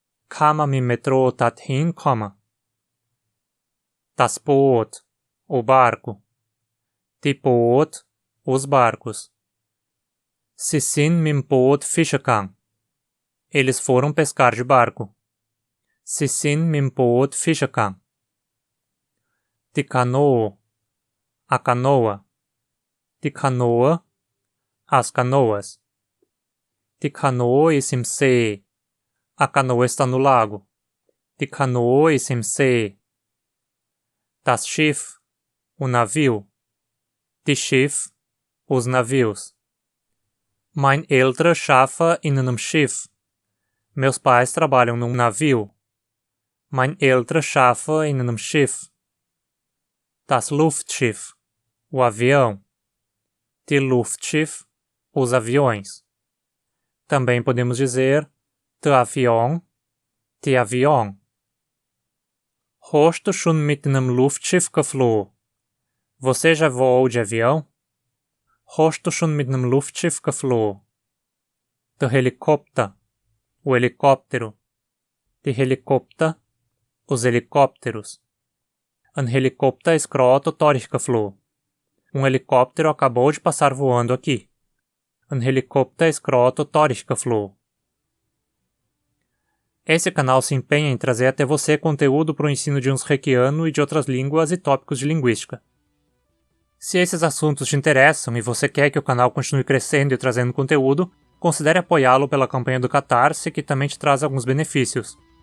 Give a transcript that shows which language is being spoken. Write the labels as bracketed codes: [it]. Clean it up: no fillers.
[hrx] Kann man mit Metrô dorthin kommen? Das Boot, [pt] o barco. [hrx] Die Boot, [pt] os barcos. [hrx] Sie sind mit dem Boot fischen gegangen. [pt] Eles foram pescar de barco. [hrx] Sie sind mit dem Boot fischen gegangen. Die Kanoe, [pt] a canoa. [hrx] Die Kanoe, [pt] as canoas. [hrx] Die Kanoe ist im See. [pt] A canoa está no lago. [hrx] Die Kanoe ist im See. Das Schiff, [pt] o navio. [hrx] Die Schiff, [pt] os navios. [hrx] Mein Eltern arbeiten in einem Schiff. [pt] Meus pais trabalham num navio. [hrx] Mein Eltern arbeiten in einem Schiff. Das Luftschiff, [pt] o avião. [hrx] Die Luftschiffe, [pt] os aviões. Também podemos dizer te avião. [hrx] Hast du schon mit einem Luftschiff geflogen? [pt] Você já voou de avião? [hrx] Hast du schon mit einem Luftschiff geflogen? Der Helikopter, [pt] o helicóptero. [hrx] Die Helikopter, [pt] os helicópteros. [hrx] Ein Helikopter ist gerade durchgeflogen. [pt] Helicóptero acabou de passar voando aqui. [hrx] Ein Helikopter ist gerade durchgeflogen. [pt] Esse canal se empenha em trazer até você conteúdo para o ensino de unsrequiano e de outras línguas e tópicos de linguística. Se esses assuntos te interessam e você quer que o canal continue crescendo e trazendo conteúdo, considere apoiá-lo pela campanha do Catarse, que também te traz alguns benefícios.